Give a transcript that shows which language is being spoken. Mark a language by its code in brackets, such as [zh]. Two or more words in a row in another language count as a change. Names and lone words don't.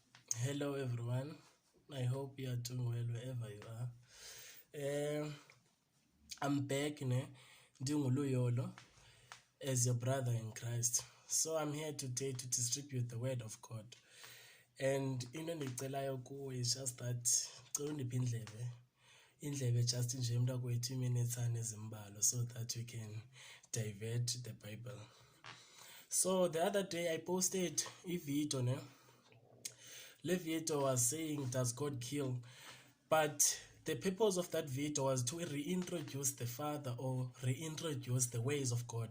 [en] Hello everyone. I hope you are doing well wherever you are. I'm back Ndinguluyolo as your brother in Christ. So I'm here today to distribute the word of God. And [xh] into endicelayo kuwe [en] is just that [xh] cela undiphe indlebe [en] just [xh] nje mntakwethu iiminitsana ezimbalwa [en] so that we can divert the Bible. So the other day I posted a video Le video was saying, does God kill? But the purpose of that video was to reintroduce the Father or reintroduce the ways of God.